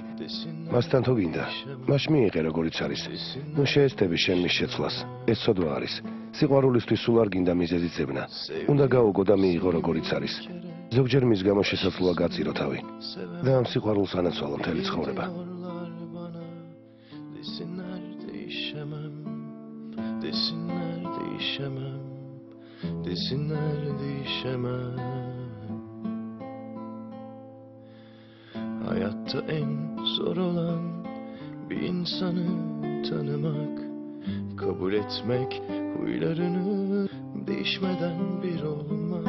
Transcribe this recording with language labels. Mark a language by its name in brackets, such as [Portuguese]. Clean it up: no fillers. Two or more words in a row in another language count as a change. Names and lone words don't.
[Georgian] მასთან თუ გინდა, მას მიიღე როგორიც არის. ნუ შეეცდები შენ მის შეცვლას, ეს ცოდვა არის. სიყვარულისთვის სულ არ გინდა მიზეზი ძებნა. უნდა გაუგო და მიიღო როგორიც არის. ზოგჯერ მის გამო შესაძლოა გაწირო თავი. და ამ სიყვარულს ანაცვალო მთელი ცხოვრება. [Turkish] Hayatta en zor olan bir insanı tanımak, kabul etmek, huylarını değişmeden bir olmak.